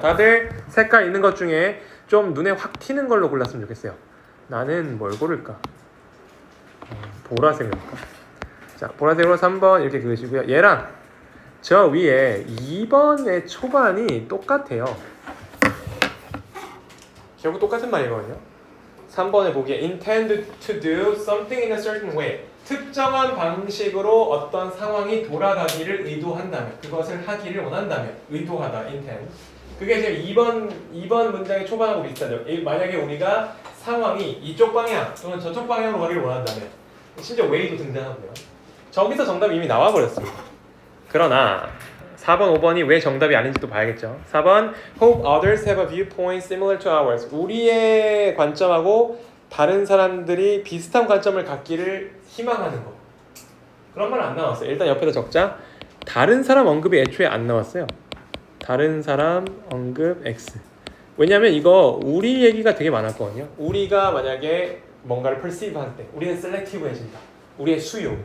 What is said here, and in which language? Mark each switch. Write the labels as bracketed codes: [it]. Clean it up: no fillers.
[ko] 다들 색깔 있는 것 중에 좀 눈에 확 튀는 걸로 골랐으면 좋겠어요. 나는 뭘 고를까? 보라색을 할까? 자, 보라색으로 3번 이렇게 그으시고요. 얘랑 저 위에 2번의 초반이 똑같아요. 결국 똑같은 말이거든요. 3번에 보기에 [en] intend to do something in a certain way. [ko] 특정한 방식으로 어떤 상황이 돌아가기를 의도한다면, 그것을 하기를 원한다면, 의도하다, intend. 그게 지금 2번 문장의 초반하고 비슷하죠. 만약에 우리가 상황이 이쪽 방향 또는 저쪽 방향으로 가기를 원한다면, 심지어 way도 등장하고요. 저기서 정답이 이미 나와버렸습니다. 그러나 4번, 5번이 왜 정답이 아닌지도 봐야겠죠. [en] 4번 Hope others have a viewpoint similar to ours. [ko] 우리의 관점하고 다른 사람들이 비슷한 관점을 갖기를 희망하는 거. 그런 말 안 나왔어요. 일단 옆에다 적자. 다른 사람 언급이 애초에 안 나왔어요. 다른 사람 언급 X. 왜냐면 이거 우리 얘기가 되게 많았거든요. 우리가 만약에 뭔가를 perceive 할 때 우리는 selective해진다. 우리의 수요.